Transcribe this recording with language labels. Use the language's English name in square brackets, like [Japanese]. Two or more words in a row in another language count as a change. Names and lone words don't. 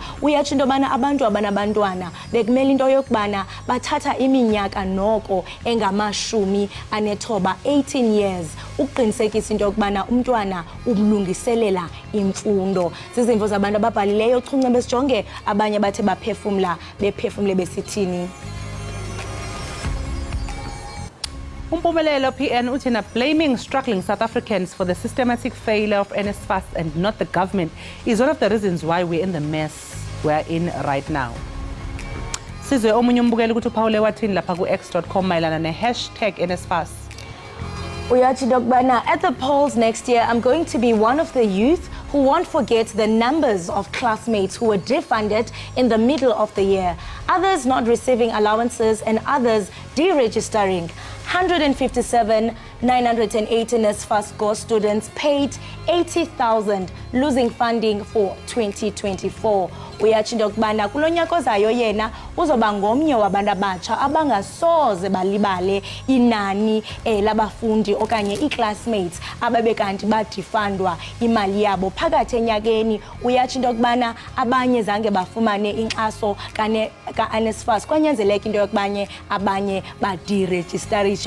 [Xhosa] Uyatsho into yobana abantu abanabantwana bekumele into yokubana bathatha iminyaka noko engamashumi anethoba 18 years ukuqinisekisa into yokubana umntwana umlungiselela imfundo. Zizimvo zabantu ababhalileyo chunce besijonge abanye bathe bephefumle besithini. [English] Umpumelelo PN uthina blaming struggling South Africans for the systematic failure of NSFAS and not the government is one of the reasons why we're in the mess we're in right now. [Xhosa] Sizwe omunye umbukeli ukuthi uPaul wathini lapha ku x.com mayelana ne#NSFAS. Uyathi dokubana [English] at the polls next year I'm going to be one of the youth who won't forget the numbers of classmates who were defunded in the middle of the year, others not receiving allowances and others deregistering. 157,908 NSFAS Go students paid 80,000, losing funding for 2024. [Xhosa] Uyathi dokubana kulonyaka ozayo yena uzoba ngomnye wabantu abatsha abangasoze balibale inani labafundi okanye ii-classmates ababekanti badifundwa imali yabo phakathi enyakeni. Uyathi dokubana abanye zange bafumane inkxaso ka-NSFAS kwanyanzeleka into yokubanye abanye badirejistarishe.